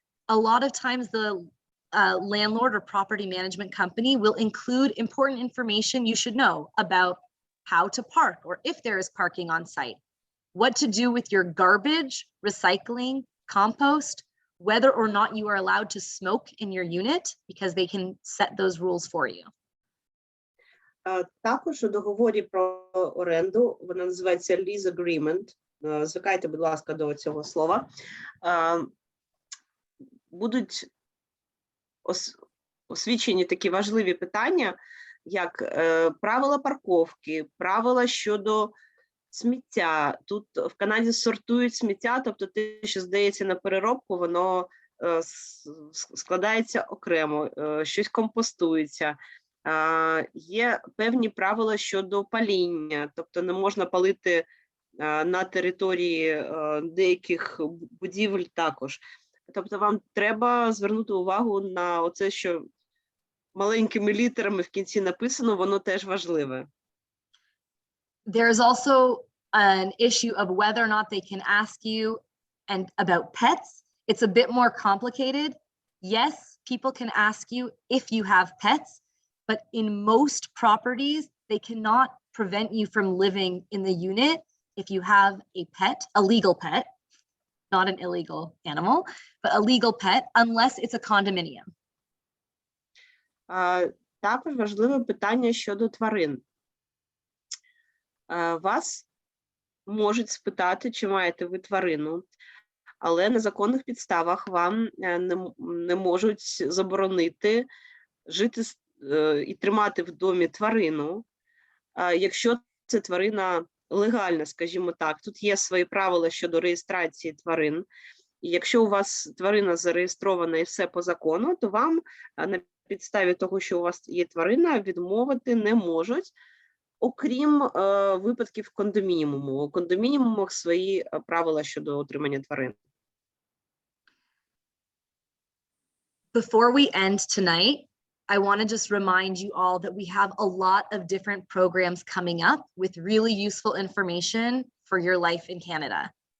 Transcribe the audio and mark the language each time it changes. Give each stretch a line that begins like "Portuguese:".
English: A lot of times the landlord or property management company will include important information you should know about how to park or if there is parking on site, what to do with your garbage, recycling, compost, whether or not you are allowed to smoke in your unit, because they can set those rules for you.
Ukrainian: Також у договорі про оренду, вона називається
English: lease agreement,
Ukrainian: звикайте, будь ласка, до цього слова, будуть освічені такі важливі питання, як правила парковки, правила щодо сміття. Тут в Канаді сортують сміття, тобто те, що здається на переробку, воно складається окремо, щось компостується. Є певні правила щодо паління, тобто не можна палити на території деяких будівель також. Тобто вам треба звернути увагу на оце, що маленькими літерами в кінці написано, воно теж важливе.
English: There's also an issue of whether or not they can ask you and about pets. It's a bit more complicated. Yes, people can ask you if you have pets, but in most properties, they cannot prevent you from living in the unit if you have a pet, a legal pet, not an illegal animal, but a legal pet, unless it's a condominium.
Ukrainian: Також важливе питання щодо тварин. Вас можуть спитати, чи маєте ви тварину, але на законних підставах вам не можуть заборонити жити і тримати в домі тварину, якщо це тварина легальна, скажімо так. Тут є свої правила щодо реєстрації тварин. І якщо у вас тварина зареєстрована і все по закону, то вам на підставі того, що у вас є тварина, відмовити не можуть, окрім випадків кондомініуму. У кондомініумах свої правила щодо отримання тварин.
English: Before we end tonight, I want to just remind you all that we have a lot of different programs coming up with really useful information for your life in Canada.